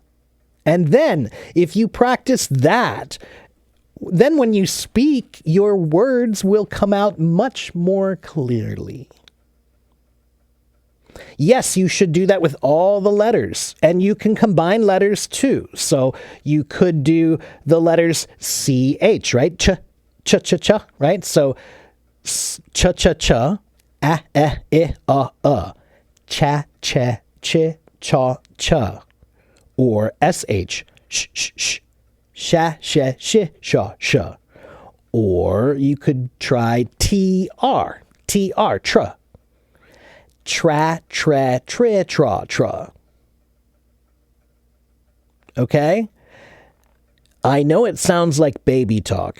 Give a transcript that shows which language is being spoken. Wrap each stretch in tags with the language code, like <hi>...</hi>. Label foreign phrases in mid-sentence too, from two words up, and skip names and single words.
<en>And then, if you practice that, then when you speak, your words will come out much more clearly. Yes, you should do that with all the letters, and you can combine letters too. So you could do the letters CH, right? Ch, ch, ch, ch, right? So ch, ch, ch, cha, cha, ch, cha, cha, or sh, sh, sh, sh, sha, sha, sh, sha, sha. Or you could try tr, tr, tra, tra, tra, tra, tra. Okay? I know it sounds like baby talk.</en>